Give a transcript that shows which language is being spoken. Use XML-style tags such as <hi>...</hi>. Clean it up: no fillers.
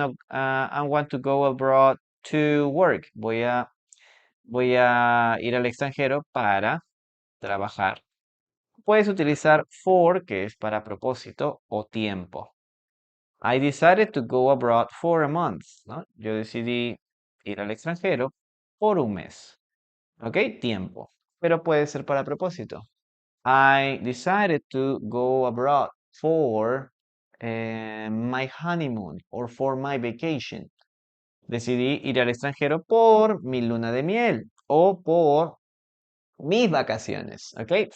<en>I want to go abroad to work.</en> <es>Voy a ir al extranjero para trabajar. Puedes utilizar for, que es para propósito o tiempo.</es> <en>I decided to go abroad for a month,</en> <es>¿no? Yo decidí ir al extranjero por un mes. ¿Ok? Tiempo. Pero puede ser para propósito.</es> <en>I decided to go abroad for my honeymoon or for my vacation.</en> <es>Decidí ir al extranjero por mi luna de miel o por mis vacaciones. ¿Ok?</es>